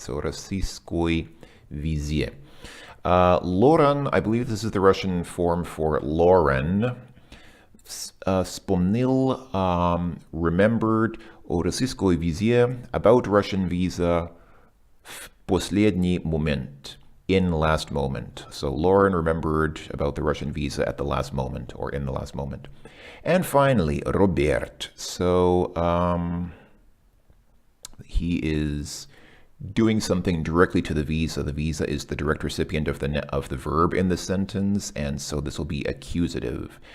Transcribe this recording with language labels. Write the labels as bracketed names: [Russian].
[English] So [Russian] российской визе. [English] Loran, I believe this is the Russian form for Lauren. [Russian] Вспомнил, [English] remembered [Russian] о российской визе, [English] about Russian visa [Russian] в последний момент. [English] In last moment. So Lauren remembered about the Russian visa at the last moment, or in the last moment. And finally, Robert. So he is doing something directly to the visa. The visa is the direct recipient of the verb in the sentence, and so this will be accusative.